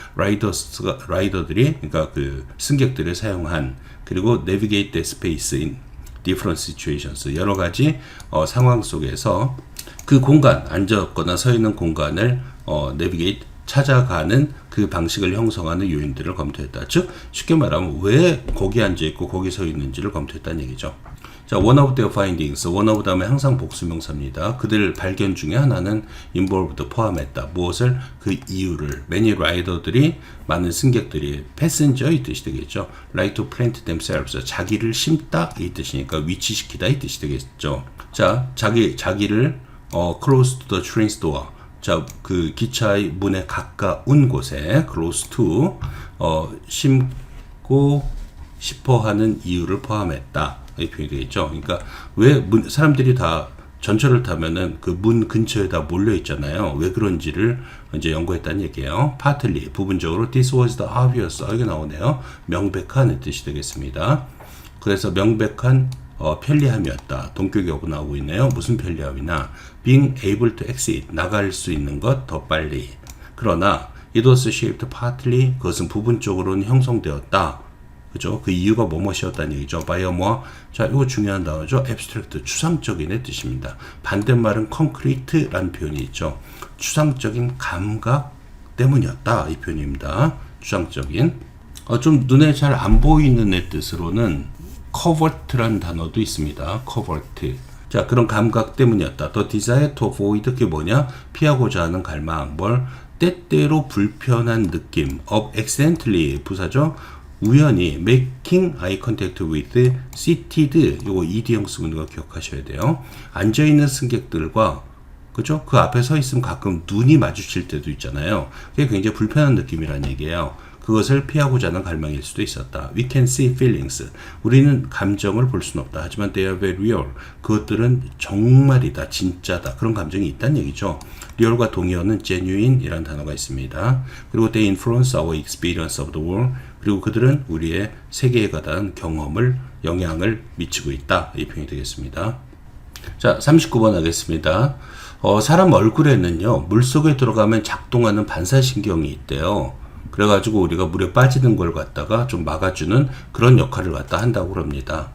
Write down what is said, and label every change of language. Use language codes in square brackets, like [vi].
[ko] 라이더들이, 그러니까 그 승객들이 사용한, 그리고 [en] navigate the space in different situations, [ko] 여러 가지 상황 속에서 그 공간, 앉았거나 서 있는 공간을 navigate, 찾아가는 그 방식을 형성하는 요인들을 검토했다. 즉 쉽게 말하면 왜 거기 앉아있고 거기 서 있는지를 검토했다는 얘기죠. [en] 자, one of their findings, one of [ko] 다음에 항상 복수명사입니다. 그들 발견 중에 하나는 involved, 포함했다. 무엇을? 그 이유를. many rider들이, 많은 승객들이, passenger 이 뜻이 되겠죠. [en] like to plant themselves, [ko] 자기를 심다 이 뜻이니까 위치시키다 이 뜻이 되겠죠. 자, 자기를 [en] close to the train door, [ko] 자, 그 기차의 문에 가까운 곳에 close to 심고 싶어 하는 이유를 포함했다. 이 표현이 되겠죠. 그러니까 왜 사람들이 다 전철을 타면은 그 문 근처에다 몰려 있잖아요. 왜 그런지를 이제 연구했다는 얘기예요. [en] partly, 부분적으로 this was the obvious, [ko] 여기 나오네요. 명백한 뜻이 되겠습니다. 그래서 명백한 편리함이었다. 동격하고 나오고 있네요. 무슨 편리함이나 [en] being able to exit, [ko] 나갈 수 있는 것 더 빨리. 그러나 [en] it was shaped partly, [ko] 그것은 부분적으로는 형성되었다. 그죠? 그 이유가 뭐뭐이었다는 얘기죠. [en] by a more, [ko] 자, 이거 중요한 단어죠. abstract, 추상적인의 뜻입니다. 반대말은 concrete라는 표현이 있죠. 추상적인 감각 때문이었다. 이 표현입니다. 추상적인. 좀 눈에 잘 안 보이는 의 뜻으로는 covert라는 단어도 있습니다. [en] covert. [ko] 자, 그런 감각 때문이었다. [en] The desire to avoid, [ko] 그게 뭐냐? 피하고자 하는 갈망. 뭘? 때때로 불편한 느낌. [en] of accidentally, 부사죠. [ko] 우연히 [en] making eye contact with seated, [ko] 요거 ed형 쓰고 있는 거 기억하셔야 돼요. 앉아있는 승객들과, 그죠? 그 앞에 서 있으면 가끔 눈이 마주칠 때도 있잖아요. 그게 굉장히 불편한 느낌이라는 얘기예요. 그것을 피하고자 하는 갈망일 수도 있었다. [en] We can see feelings. [ko] 우리는 감정을 볼 수는 없다. 하지만 [en] they are very real. [ko] 그것들은 정말이다, 진짜다. 그런 감정이 있다는 얘기죠. real과 동의어는 genuine 이라는 단어가 있습니다. 그리고 [en] they influence our experience of the world. [ko] 그리고 그들은 우리의 세계에 관한 경험을, 영향을 미치고 있다. 이 표현이 되겠습니다. 자, 39번 하겠습니다. 사람 얼굴에는요, 물속에 들어가면 작동하는 반사신경이 있대요. 그래가지고 우리가 물에 빠지는 걸 갖다가 좀 막아주는 그런 역할을 갖다 한다고 그럽니다.